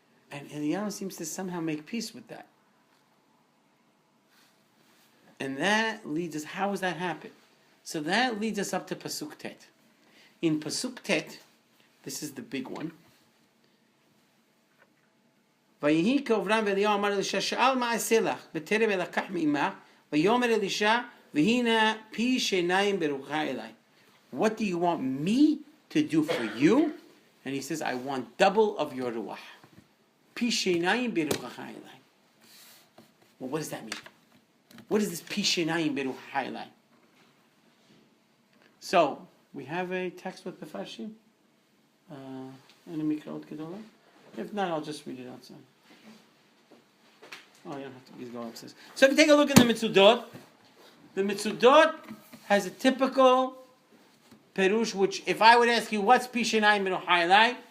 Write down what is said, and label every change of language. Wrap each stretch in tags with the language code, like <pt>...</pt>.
<en>And Eliyahu seems to somehow make peace with that. And that leads us, how does that happen? So that leads us up to Pasuk Tet. In Pasuk Tet, this is the big one.</en> <he>ויהי כאוברם ואליהו אמר אלישע שאל מה אעשה לך בטרם אלקח מעמך ויאמר אלישע והנה פי שיניים ברוחך אליי.</he> <en>What do you want me to do for you? And he says, I want double of your ruach.</en> <he>פי שיניים ברוחך אליי.</he> <en>Well, what does that mean? What is this</en> <he>פי שיניים ברוחך אליי?</he> <en>So, we have a text with Mefarshim. And a Mikraot Gedolah. If not, I'll just read it outside. Oh, you don't have to. He's going upstairs. So if you take a look at the Mitzudot has a typical perush, which if I would ask you, what's Pishinayim Benu Hayalai?</en>